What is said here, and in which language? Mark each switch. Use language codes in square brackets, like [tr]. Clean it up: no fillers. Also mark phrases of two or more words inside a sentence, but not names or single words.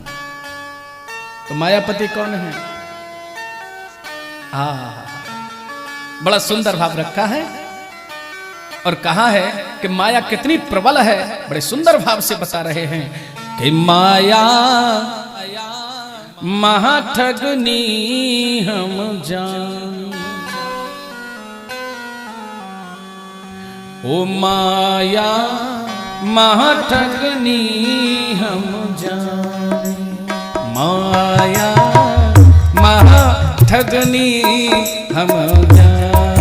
[hi] तो मायापति कौन है? बड़ा सुंदर भाव रखा है और कहा है कि माया कितनी प्रबल है। बड़े सुंदर भाव से बता रहे हैं कि माया महाठगनी हम जान, ओ माया महाठगनी हम जान, माया महाठगनी हम जान,